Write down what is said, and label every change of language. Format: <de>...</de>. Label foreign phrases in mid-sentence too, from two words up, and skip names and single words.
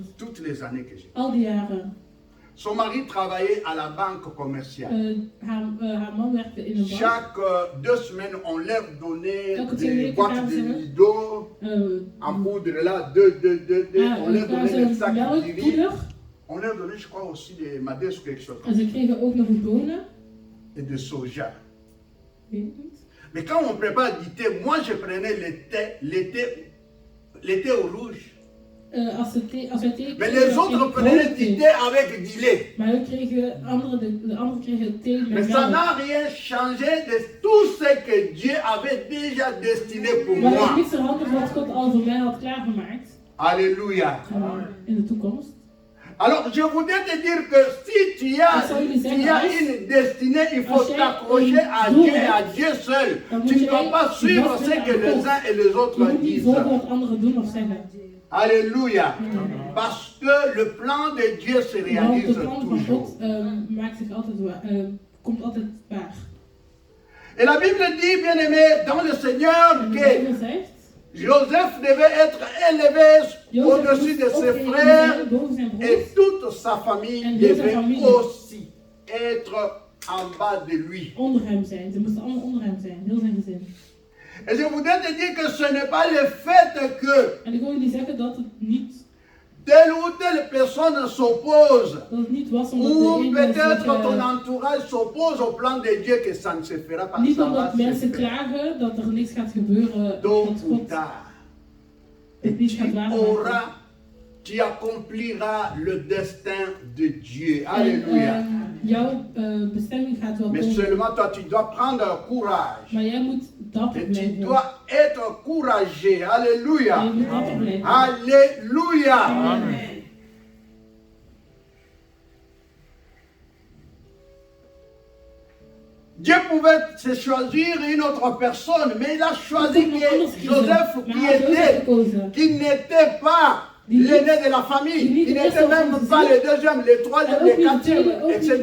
<fr>toutes les années que j'ai.</fr> <nl>Al die jaren.</nl> <fr>Son mari travaillait à la banque commerciale.</fr> <nl>Haar man werkte in een bank.</nl> <fr>Chaque 2 semaines, on leur donnait</fr> <nl>Elke 2</nl> <fr>des</fr> <nl>weken</nl> <fr>boîtes</fr> <nl>gaven</nl> <fr>de</fr> <nl>ze</nl> <fr>lido en poudre là, on leur donnait des sacs de riz.</fr> <nl>melkpoeder.</nl> <fr>On leur donnait, je crois, aussi des madès ou quelque chose</fr> <nl>En ze kregen ook nog bonen.</nl> <fr>et de soja.</fr> <nl>Weet ik niet.</nl> <fr>Mais quand on prépare du thé, moi je prenais le thé au rouge.</fr> <nl>Als wij thee</nl> <fr>Mais</fr> <nl>kregen,</nl> <fr>les</fr> <nl>dan</nl> <fr>autres</fr> <nl>kregen</nl> <fr>prenaient</fr> <nl>we</nl> <fr>du</fr> <nl>thee.</nl> <fr>thé avec du lait.</fr> <nl>Maar we kregen, de anderen kregen thee</nl> <fr>Mais</fr> <nl>met</nl> <fr>ça</fr> <nl>melk.</nl> <fr>n'a rien changé de tout ce que Dieu avait déjà destiné pour</fr> <nl>Maar het is</nl> <fr>moi.</fr> <nl>niets veranderd wat God al voor mij had klaargemaakt.</nl> <fr>Alléluia.</fr> <nl>In de toekomst.</nl> <fr>Alors je voudrais te dire que si tu as une destinée, il faut t'accrocher à Dieu et à Dieu seul. Tu ne dois pas suivre ce que les uns et les</fr> <nl>Je</nl> <fr>autres</fr> <nl>moet niet</nl> <fr>disent.</fr> <nl>volgen wat anderen doen of zeggen.</nl> <fr>Alléluia. Parce que le plan de Dieu se</fr> <nl>Want</nl> <fr>réalise</fr> <nl>de plan van</nl> <fr>toujours.</fr> <nl>God maakt zich altijd komt altijd waar.</nl> <fr>Et la Bible dit, bien aimé, dans le Seigneur,</fr> <nl>En de</nl> <fr>que</fr> <nl>Bijbel zegt,</nl> <fr>Joseph devait être élevé au-dessus de ses frères</fr> <nl>boven zijn broers.</nl> <fr>et toute sa famille</fr> <nl>En heel zijn</nl> <fr>devait</fr> <nl>familie.</nl> <fr>aussi être en bas de lui.</fr> <nl>Onder hem zijn. Ze moesten allemaal onder hem zijn. Heel zijn gezin.</nl> <fr>Et je voudrais te dire que ce n'est pas le fait que</fr> <nl>En ik wil jullie zeggen dat het niet,</nl> <fr>telle ou telle personne s'oppose,</fr> <nl>dat het niet was omdat</nl> <fr>ou</fr> <nl>de ene</nl> <fr>peut-être</fr> <nl>zich,</nl> <fr>ton entourage s'oppose au plan de Dieu, que ça ne se fera pas.</fr> <nl>niet</nl> <fr>Ça va</fr> <nl>omdat</nl> <fr>se</fr> <nl>mensen</nl> <fr>faire.</fr> <nl>klagen dat er niks gaat gebeuren,</nl> <fr>Tôt</fr> <nl>dat</nl> <fr>ou</fr> <nl>God</nl> <fr>tard. Et</fr> <nl>het niet</nl> <fr>tu</fr> <nl>gaat waarmaken.</nl> <fr>tu accompliras le destin de Dieu.</fr> <nl>En</nl> <fr>Alléluia.</fr> <nl>jouw bestemming gaat wel</nl> <fr>Mais</fr> <nl>komen.</nl> <fr>seulement toi, tu dois prendre courage.</fr> <nl>Maar jij moet dapper</nl> <fr>Et tu</fr> <nl>blijven.</nl> <fr>dois être courageux.</fr> <nl>En</nl> <fr>Alléluia.</fr> <nl>je moet dapper blijven.</nl> <fr>Alléluia. Amen. Dieu pouvait se choisir une autre personne, mais il a choisi Joseph qui n'était pas l'aîné de la famille, il n'était même pas le deuxième, le troisième, le quatrième, etc.</fr>